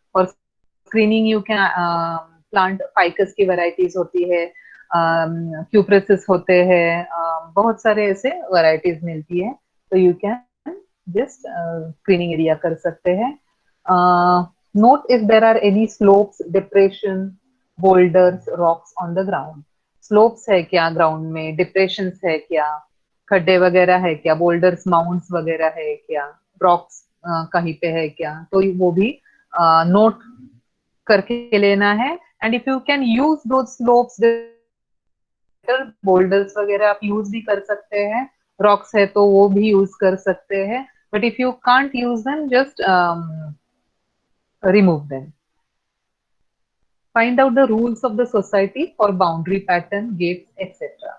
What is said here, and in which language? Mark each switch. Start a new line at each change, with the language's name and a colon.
Hindi: और screening
English: you can plant
Hindi: ficus की varieties होती है, cupressus होते हैं, बहुत सारे ऐसे varieties मिलती है, तो
English: you can just
Hindi: screening area कर सकते हैं.
English: Note if there are any slopes, depression, boulders, rocks on the ground.
Hindi: Slopes है क्या ground में, depressions है क्या, खड्डे वगैरह है क्या, boulders, mounds वगैरह है क्या, rocks कहीं पे है क्या, तो वो भी note करके लेना है.
English: And if you can use those slopes, boulders
Hindi: वगैरह आप use भी कर सकते हैं,
English: rocks
Hindi: है तो वो भी use कर सकते हैं,
English: but if you can't use them, just remove them. Find out the rules of the society for boundary pattern, gates, etc.